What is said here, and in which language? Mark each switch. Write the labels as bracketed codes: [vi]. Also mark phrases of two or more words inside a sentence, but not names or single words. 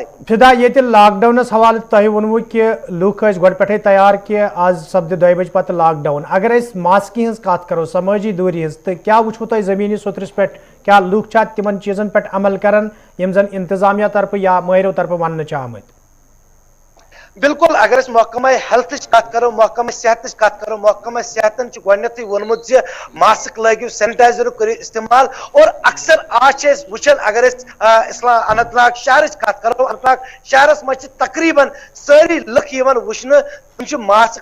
[ks] فدا ییٚتہِ لاک ڈاونس حوالہٕ تۄہہِ ووٚنوٕ کہِ لُکھ ٲسۍ گۄڈٕ پٮ۪ٹھٕے تیار کہِ آز سپدِ 2 بجہِ پتہٕ لاک ڈاوُن اگر أسۍ ماسکہِ ہٕنٛز کتھ کرو سمٲجی دوٗری ہٕنٛز تہٕ کیٛاہ وٕچھوٕ تۄہہِ زٔمیٖنی صوترس پٮ۪ٹھ کیٛاہ لُکھ چھا تِمن چیٖزن پٮ۪ٹھ عمل کران یِم زن انتظامیہ طرفہٕ یا مٲہرو طرفہٕ وننہٕ چھِ آمٕتۍ بالکل اگر اس محکمہ ہیلتھ کت کرو محکمہ صحت کت کرو محکمہ صحتن گۄڈنیتھٕے ووٚنمُت زِ ماسک لٲگِو سینیٹائزر کٔرِو استعمال اور اکثر آج چھِ أسۍ وٕچھان اگر أسۍ اننت ناگ شہرٕچ کت کرو اننت ناگ شہرس منٛز چھِ تقریباً سٲری لُکھ یِوان وٕچھنہٕ تِم چھِ ماسک